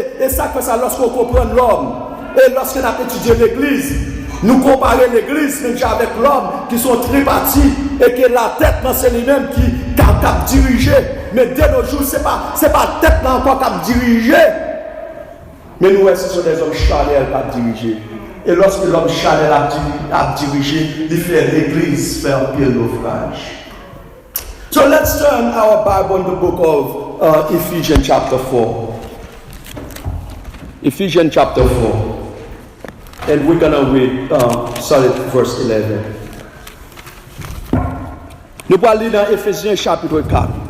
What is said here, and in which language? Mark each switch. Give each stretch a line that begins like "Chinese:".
French: Et ça fait ça lorsqu'on comprend l'homme. Et lorsqu'on a étudié l'église, nous comparons l'église avec l'homme qui sont tripartites et que la tête c'est lui-même qui a dirigé. Mais dès nos jours, ce n'est pas la tête encore qui a dirigé. Mais nous, ce sont des hommes charnels qui ont dirigé. Et lorsque l'homme charnel a dirigé, il fait l'église faire pile naufrage.
English: So let's turn our Bible in the book of Ephesians chapter 4. Ephesians chapter 4. And we're going to read starting verse 11.
French: Nous allons lire dans Ephésiens chapitre 4.